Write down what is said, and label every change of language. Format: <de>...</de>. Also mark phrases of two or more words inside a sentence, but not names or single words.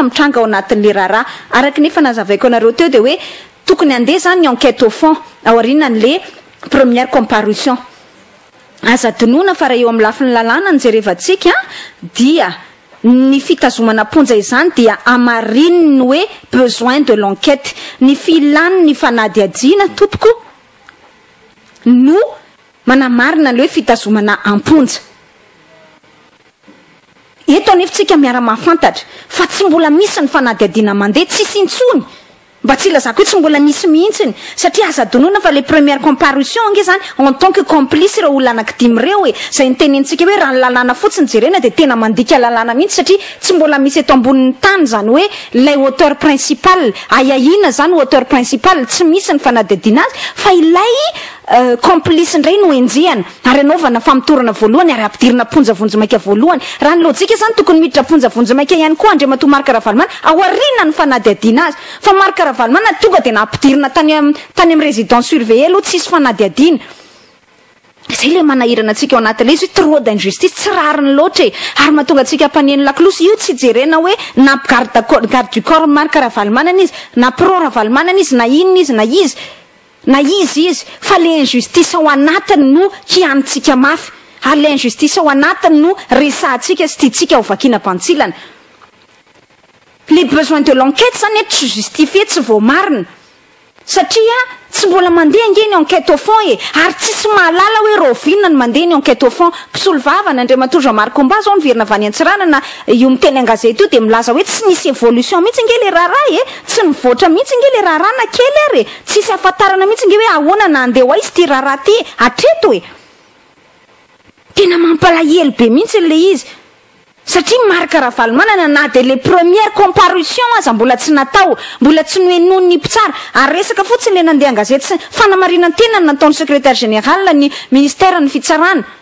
<mg>mitranga ao anatin'le raharaha araky nefa nazavaiko anareo teo de hoe tokony andeha zany ny</mg> <fr>enquête au fond</fr> <mg>ao aorianan'le</mg> <fr>première comparution</fr> <mg>aza donona fa raha eo amin'ny lafiny lalàna ny jerevantsika dia ny fitazomana ponja izany dia amariny ny hoe</mg> <fr>besoin de l'enquête</fr> <mg>ny filany ny fanadiadiana tompoko no manamarina le hoe fitazomana amponja eto anefitsika miara-mahafantatra fa tsy mbola misy ny fanadiadiana mandeha tsisy intsony mba tsy ilazako hoe tsy mbola misy mihitsiny satria aza donona fa le</mg> <fr>première comparution</fr> <mg>ange zany</mg> <fr>en tant que complice</fr> <mg>ireo olona anankidimy reo e zay nitenentsika hoe raha ny lalàna fotsiny jerena de tena mandika lalàna mihitsy satria tsy mbola misy eto ambonin'ny tany zany hoe lay</mg> <fr>auteur principal</fr> <mg>aiahina zany</mg> <fr>auteur principal</fr> <mg>tsy misy ny fanadiadiana azy fa ilay complice ndray no enjehana ary anaovana famitorana voalohany ary ampidirina ponja vonjimaika voalohany raha ny lojika zany tokony miditra ponja vonjimaika ihany koa andriamatoa Marc Ravalmana aoriana ny fanadiadiana azy fa Marc Ravalmana tonga de nampidirina tany amin'ny</mg> <fr>résidence surveillée</fr> <mg>aloha tsisy fanadiadiana zay le manahirana atsika ao anatin'le izy hoe</mg> <fr>trop d'injustice</fr> <mg>tsy rariny loatra e ary mahatonga atsika ampaneno lakolosy io tsy jerena hoe na</mg> <fr>garde du corps</fr> <mg>Marc Ravalmana izy na pro Ravalmana izy na inona izy na izy fa le injustice ao anatiny no hianitsika mafy ary le injustice ao anatiny no resahantsika sy tiatsika ho vakiana mpantsilana le</mg> <fr>besoin de l'enquête</fr> <mg>zany tsy justifie tsy voamarina satria tsy mbola mandeha angeny</mg> <fr>enquête au fond</fr> <mg>e ary tsisy mahalala hoe rovinina ny mandeha ny</mg> <fr>enquête au fond</fr> <mg>mpisolo vavana andriamatoa Jean Marc Koumba zao niverina avy any Antsirana na io miteny an-gazety io de milaza hoe tsy nisy évolution mihitsy nge le raharaha e tsy mivoatra mihitsy nge le raharaha na kely ary e tsisy ahafantarana mihitsy nge hoe ahoana na andeha ho aizy ty raharaha ty atreto e tena mampalahelo be mihitsy le izy satria Marc Ravalmana na de le</mg> <fr>première comparution</fr> <mg>aza mbola tsy natao mbola tsy noenony ny mpitsara ary resaka fotsiny le nandeha an-gazety fanamarinana tena nataony</mg> <fr>secrétaire général</fr> <mg>ny ministère ny fitsarana</mg>